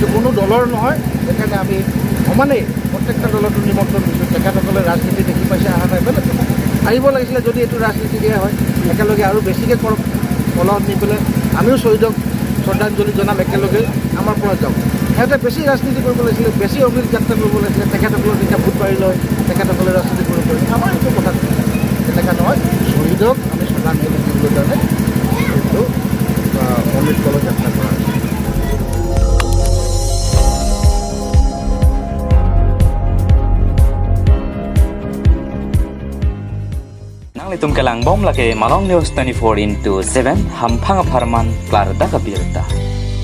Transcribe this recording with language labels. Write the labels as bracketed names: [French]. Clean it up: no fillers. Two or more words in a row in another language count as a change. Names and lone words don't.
[Assamese] কোনো দলৰ নহয় সেইকাৰণে আমি সমানেই প্ৰত্যেকটা দলতো নিমন্ত্ৰণ দিছোঁ তেখেতসকলে ৰাজনীতি দেখি পাইছে অহা নাই বেলেগ আহিব লাগিছিলে যদি এইটো ৰাজনীতি দিয়া হয় একেলগে আৰু বেছিকৈ কৰক কলহত নি পেলাই আমিও শ্বহীদক শ্ৰদ্ধাঞ্জলি জনাম একেলগে আমাৰ পৰা যাওঁ সিহঁতে বেছি ৰাজনীতি কৰিব লাগিছিলে বেছি অমৃত যাত্ৰা কৰিব লাগিছিলে তেখেতসকলৰ যেতিয়া ভোট বাঢ়ি লয় তেখেতসকলে ৰাজনীতি কৰিব পাৰে আমাৰ এইটো কথা তেনেকুৱা নহয় শ্বহীদক আমি শ্ৰদ্ধাঞ্জলি দিবলৈ কাৰণে এইটো অমৃত কলহ যাত্ৰা কৰা হৈছে [Karbi] Litum kelang bom lake Malong News 24/7 hampang aparman klar da kabirta.